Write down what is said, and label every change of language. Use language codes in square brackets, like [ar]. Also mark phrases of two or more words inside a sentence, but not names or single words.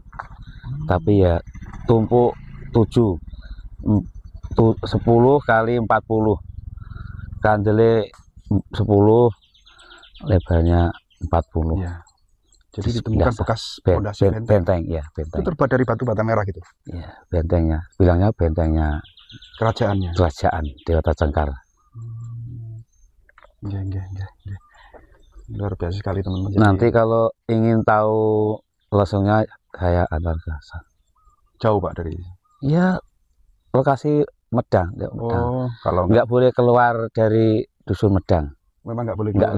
[id] Tapi ya tumpuk 10 kali 40. Kandele 10, lebarnya 40. Iya. Jadi ditemukan biasa. bekas pondasi benteng. Benteng, ya Itu benteng. terbuat dari batu bata merah gitu. Ya, bentengnya. Bilangnya bentengnya Kerajaannya. kerajaan Dewata Cengkar. [jv] Nggih, nggih, nggih, nggih. [id] Luar biasa sekali teman-teman. Jadi, Nanti kalau ingin tahu lesungnya saya antar ke sana. jauh Pak dari. Ya, lokasi Medang, ya, Medang. Oh, kalau Nggak boleh keluar dari dusun Medang. memang nggak boleh Nggak